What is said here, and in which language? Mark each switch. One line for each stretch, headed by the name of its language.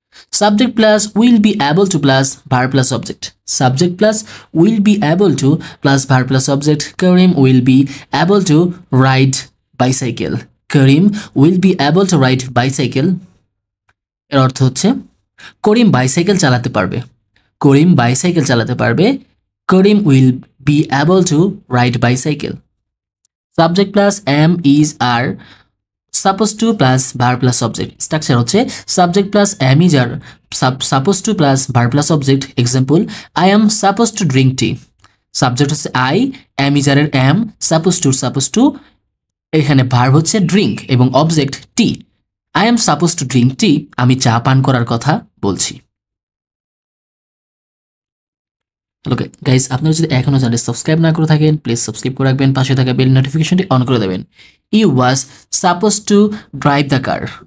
English: Subject plus will be able to plus verb plus object. Subject plus will be able to plus verb plus object. Karim will be able to ride bicycle. Karim will be able to ride bicycle.
Bangla: এর অর্থ হচ্ছে করিম bicycle চালাতে পারবে। করিম bicycle চালাতে পারবে।
English: Karim will be able to ride bicycle. Subject plus am is are supposed to plus verb plus object. Structure হচ্ছে subject plus am is are supposed to plus verb plus object.
Bangla: Example, I am supposed to drink tea. Subject হচ্ছে I, am is are এর am, supposed to এখানে verb হচ্ছে drink এবং object tea.
English: I am supposed to drink tea, আমি চা পান করার কথা বলছি।
Bangla: ওকে গাইস, আপনারা যদি এখনো চ্যানেল সাবস্ক্রাইব না করে থাকেন, প্লিজ সাবস্ক্রাইব করে রাখবেন। পাশে থাকা বেল নোটিফিকেশনটি অন করে দেবেন। You was suppose to drive the car.